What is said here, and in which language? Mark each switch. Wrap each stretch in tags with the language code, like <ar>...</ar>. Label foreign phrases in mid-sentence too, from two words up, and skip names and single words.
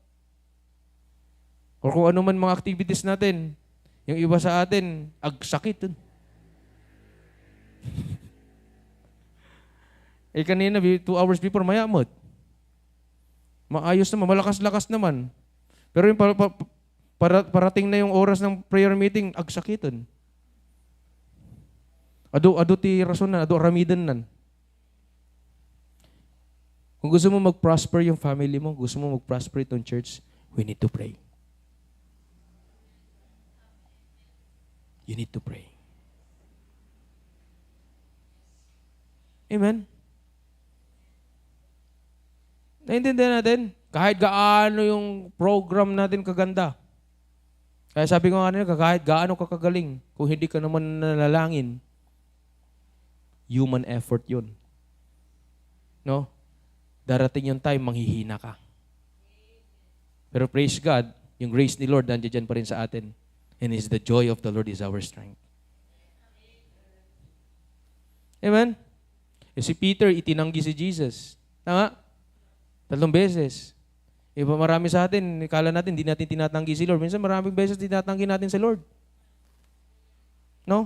<tl>O kung ano man mga activities natin, yung iba sa atin, agsakit. Kanina,</tl> <en>2 hours before,</en> <tl>mayamot. Maayos naman, malakas-lakas naman. Pero yung parating na yung oras ng</tl> <en>prayer meeting,</en> <tl>agsakitan.</tl> <ilo>Ado ti rason na, ado ramidan nan.</ilo> <tl>Kung gusto mo mag-prosper yung family mo, gusto mo mag-prosper itong church,</tl> <en>we need to pray. You need to pray. Amen?</en> <tl>Naintindihan natin? Kahit gaano yung program natin kaganda. Kaya sabi ko nga nila, kahit gaano ka kagaling, kung hindi ka naman nanalangin,</tl> <en>human effort</en> <tl>yun. No? Darating yung time, manghihina ka. Pero praise God, yung grace ni Lord nandiyan pa rin sa atin.</tl> <en>And is the joy of the Lord is our strength. Amen?</en> <tl>Si Peter, itinanggi si Jesus. Tama? 3 beses. Iba marami sa atin, kala natin, hindi natin tinatanggi si Lord. Minsan maraming beses tinatanggi natin si Lord. No?</tl>